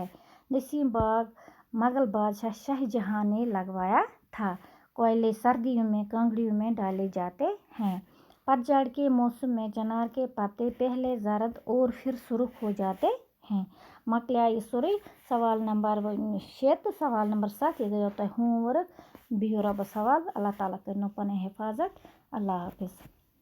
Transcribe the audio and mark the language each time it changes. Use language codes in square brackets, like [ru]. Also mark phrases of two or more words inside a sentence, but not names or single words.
[hi] नसीम बाग मुगल बादशाह शाहजहां ने लगवाया था। कोयले सर्दियों में कांगड़ियों में डाले जाते हैं। पतझड़ के मौसम में चिनार के पत्ते पहले जर्द और फिर सुर्ख हो जाते हैं। [ks] मकलिया सोरे सवाल नंबर 6 तो सवाल नंबर 7 यह गयो तुम होमवर्क। बिहु रब्बस हवाल। अल्लाह ताला कर पन हिफाजत। अल्लाह हाफिज।